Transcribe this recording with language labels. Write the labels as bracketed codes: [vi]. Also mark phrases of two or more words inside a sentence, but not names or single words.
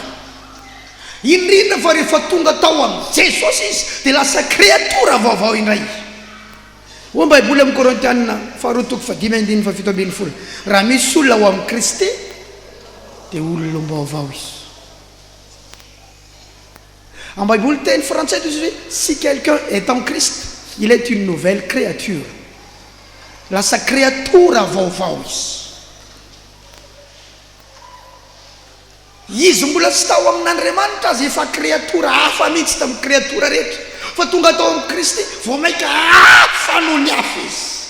[mg] Indrindra fa rehefa tonga tao amin'ny Jesosy izy dia lasa kreatora vaovao indray. Ho ny baiboly amin'ny Korintianina 2:5-7 raha misy olona ho amin'ny Kristy dia olona vaovao izy. [fr] En [mg] baiboly teny français izy hoe [fr] si quelqu'un est en Christ, il est une nouvelle créature. [mg] Lasa kreatora vaovao izy. Izy mbola tsy tao amin'Andriamanitra azy efa kreatora hafa mihitsy tamin'ny kreatora rehetra, fa tonga tao amin'ny Kristy vao maika hafa noho ny hafa izy.